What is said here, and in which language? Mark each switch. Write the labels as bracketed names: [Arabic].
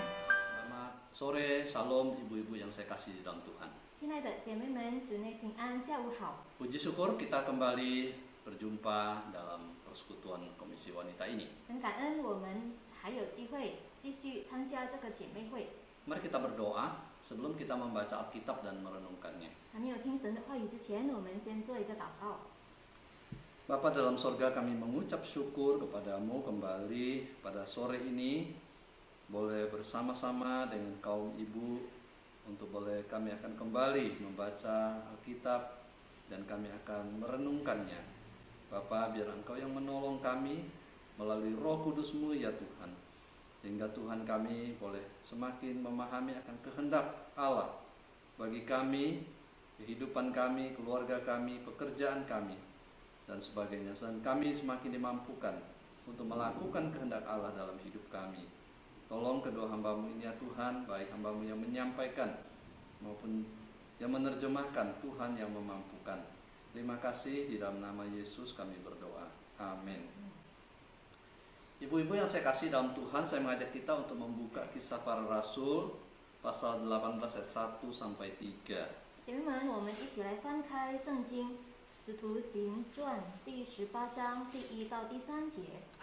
[Indonesian] Selamat sore, Shalom ibu-ibu yang saya kasih di dalam Tuhan. [Chinese] 亲爱的姐妹们，主内平安，下午好。 [Indonesian] Puji syukur kita kembali berjumpa dalam persekutuan Komisi Wanita ini. [Chinese] 很感恩我们还有机会继续参加这个姐妹会。 [Indonesian] Mari kita berdoa sebelum kita membaca Alkitab dan merenungkannya. [Chinese] 还没有听神的话语之前，我们先做一个祷告。 [Indonesian] Bapa dalam sorga, kami mengucap syukur kepadamu kembali pada sore ini. Boleh bersama-sama dengan kaum ibu untuk kami akan kembali membaca Alkitab dan kami akan merenungkannya. Bapa, biar Engkau yang menolong kami melalui Roh Kudus-Mu ya Tuhan. Sehingga Tuhan kami boleh semakin memahami akan kehendak Allah bagi kami, kehidupan kami, keluarga kami, pekerjaan kami, dan sebagainya. Dan kami semakin dimampukan untuk melakukan kehendak Allah dalam hidup kami. Tolong kedua hamba-Mu ini ya Tuhan, baik hamba-Mu yang menyampaikan maupun yang menerjemahkan, Tuhan yang memampukan. Terima kasih, di dalam nama Yesus kami berdoa. Amin. Ibu-ibu yang saya kasih dalam Tuhan, saya mengajak kita untuk membuka Kisah Para Rasul pasal 18 ayat 1 sampai 3. [Chinese] 姐妹们，我们一起来翻开圣经《使徒行传第18章第1到第3节。